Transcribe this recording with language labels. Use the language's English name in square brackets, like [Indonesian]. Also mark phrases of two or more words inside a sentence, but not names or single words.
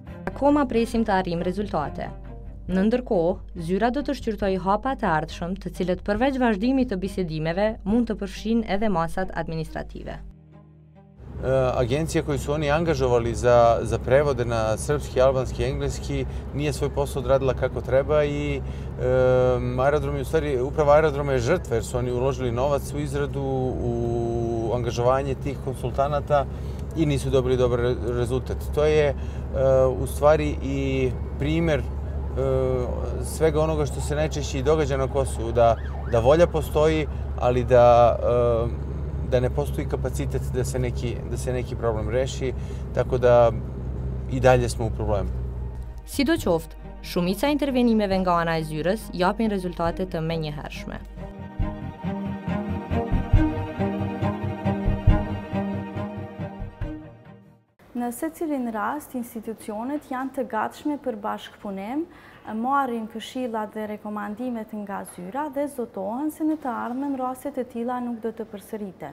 [Albanian] Akoma presim të arrim rezultate. Në ndërkohë, zyra do të shqyrtojë hapa të ardhshëm, të cilët përveç vazhdimit të bisedimeve mund të përfshin edhe masat administrative. [Serbian] Agencije koji su oni angažovali za prevode na srpski, albanski i engleski nije svoj posao odradila kako treba i uprava aerodroma je žrtva jer su oni uložili novac u izradu, u angažovanje tih konsultanata i nisu dobili dobar rezultat. To je u stvari i primjer svega onoga što se najčešće i događa na Kosovu, da volja postoji, ali da ne postoji kapacitet da se neki problem reši, tako da i dalje smo u problemu. [Albanian] Sidoqoftë, shumica e intervenimeve nga ana e zyrës japin rezultate të menjëhershme. Në secilin rast, institucionet janë të gatshme për bashkëpunim, marrin këshillat dhe rekomandimet nga zyra dhe zotohen se në të ardhmen rastet e tilla nuk do të përsëriten.